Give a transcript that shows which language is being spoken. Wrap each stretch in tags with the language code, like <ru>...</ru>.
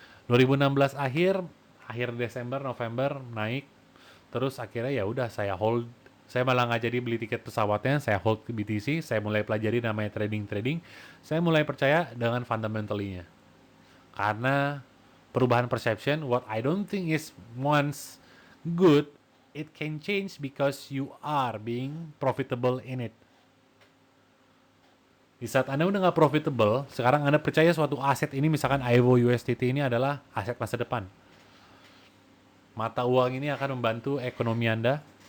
<id>2016 akhir Desember, November naik. Terus akhirnya ya udah saya hold. Saya malah nggak jadi beli tiket pesawatnya, saya hold ke BTC, saya mulai pelajari namanya trading. Saya mulai percaya dengan fundamentally-nya. Karena perubahan</id> <en>perception, what I don't think is once good, it can change because you are being profitable in it.</en> <id>Di saat Anda udah nggak profitable, sekarang Anda percaya suatu aset ini, misalkan IVO USDT ini adalah aset masa depan. Mata uang ini akan membantu ekonomi Anda.</id>